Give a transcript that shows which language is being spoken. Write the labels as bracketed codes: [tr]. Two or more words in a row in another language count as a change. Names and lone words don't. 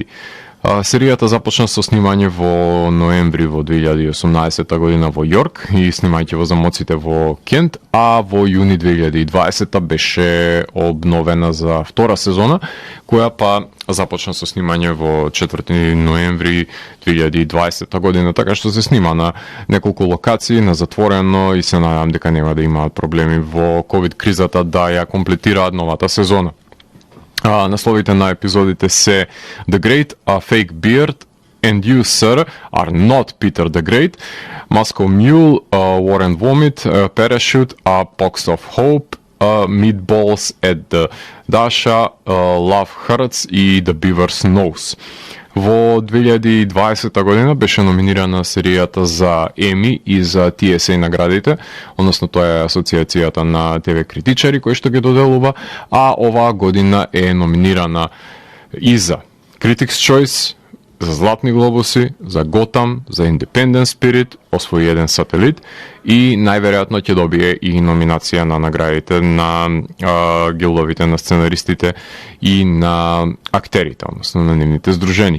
[mk] Серијата започна со снимање во ноември во 2018 година во Јорк и снимајќи во замоците во Кент, а во јуни 2020 беше обновена за втора сезона, која па започна со снимање во 4 ноември 2020 година, така што се снима на неколку локации, на затворено и се надевам дека нема да имаат проблеми во ковид кризата да ја комплетираат новата сезона. Насловите на епизодите се The Great, A Fake Beard, And You, Sir, Are Not Peter the Great, Moscow Mule, War and Vomit, Parachute, A Box of Hope, Meatballs at the Dasha, Love Hurts и The Beaver's Nose. Во 2020 година беше номинирана серијата за Еми и за TSA наградите, односно тоа е Асоциацијата на ТВ критичари кој што ги доделува, а оваа година е номинирана и за Critics' Choice, за Златни глобуси, за Готам, за Independent Spirit, освои еден сателит и најверојатно ќе добие и номинација на наградите на гилдовите на сценаристите и на актерите, односно на нивните здруженија.